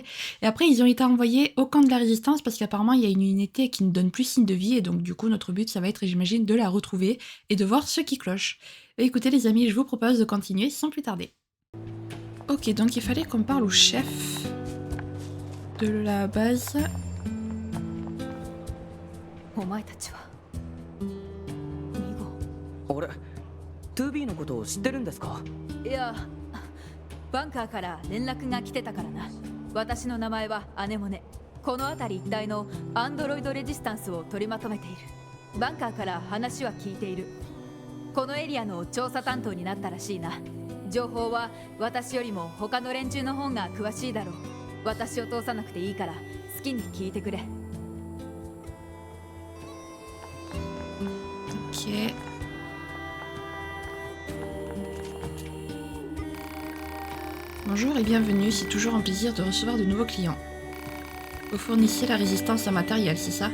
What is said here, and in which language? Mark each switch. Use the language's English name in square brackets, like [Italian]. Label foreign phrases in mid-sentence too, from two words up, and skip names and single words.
[French] Et après, ils ont été envoyés au camp de la Résistance parce qu'apparemment, il y a une unité qui ne donne plus signe de vie. Et donc, du coup, notre but, ça va être, j'imagine, de la retrouver et de voir ce qui cloche. Et écoutez, les amis, je vous propose de continuer sans plus tarder. Ok, donc il fallait qu'on parle au chef de la base. [Japanese] お前たちはミゴ。あれ、2B のことを知ってるんですか？いや、バンカーから連絡が来てたからな。私の名前はアネモネ。この辺り一帯のアンドロイドレジスタンスを取りまとめている。バンカーから話は聞いている。このエリアの調査担当になったらしいな。情報は私よりも他の連中の方が詳しいだろう。私を通さなくていいから好きに聞いてくれ。 [French] Ok. Bonjour et bienvenue, c'est toujours un plaisir de recevoir de nouveaux clients. Vous fournissez la résistance à matériel, c'est ça?